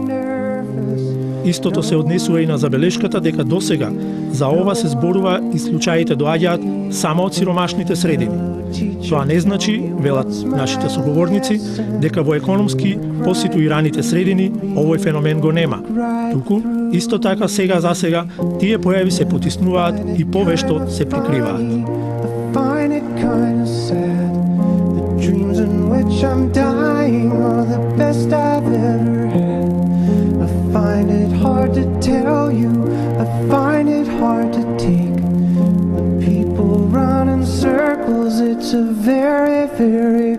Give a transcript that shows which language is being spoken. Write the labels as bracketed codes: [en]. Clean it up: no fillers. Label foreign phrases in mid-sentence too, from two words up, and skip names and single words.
[mk] Истото се однесува и на забелешката дека досега за ова се зборува и случаите доаѓаат само од сиромашните средини. Тоа не значи, велат нашите соговорници, дека во економски поситуираните средини овој феномен го нема. Туку, исто така сега тие појави се потиснуваат и повешто се прикриваат. [en] Find it hard to tell you, I find it hard to take. The people run in circles, it's a very, very